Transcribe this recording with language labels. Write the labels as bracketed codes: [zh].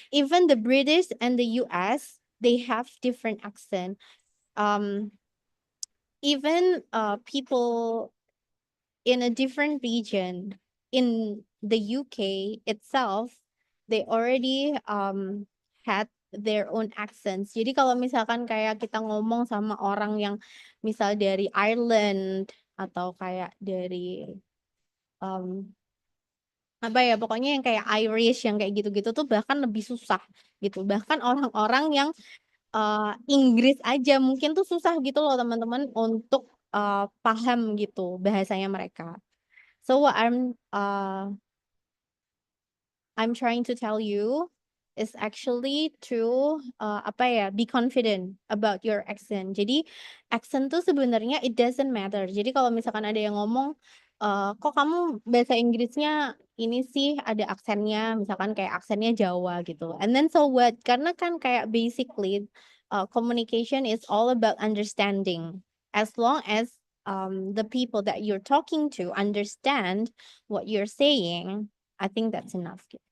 [en] Even the British and the US, they have different accent. Even people in a different region in the UK itself, they already had their own accents. [id] Jadi kalau misalkan kayak kita ngomong sama orang yang misal dari Ireland atau kayak dari um, apa ya pokoknya yang kayak Irish yang kayak gitu-gitu tuh bahkan lebih susah gitu. Bahkan orang-orang yang Inggris aja mungkin tuh susah gitu loh teman-teman untuk paham gitu bahasanya mereka. [en] So what I'm trying to tell you is actually to [id] apa ya, [en] be confident about your accent. [id] Jadi [en] accent [id] tuh sebenarnya [en] it doesn't matter. [id] Jadi kalau misalkan ada yang ngomong kok kamu bahasa Inggrisnya ini sih ada aksennya, misalkan kayak aksennya Jawa gitu. [en] And then so what? [id] Karena kan kayak [en] basically communication is all about understanding. As long as the people that you're talking to understand what you're saying, I think that's enough [id] gitu.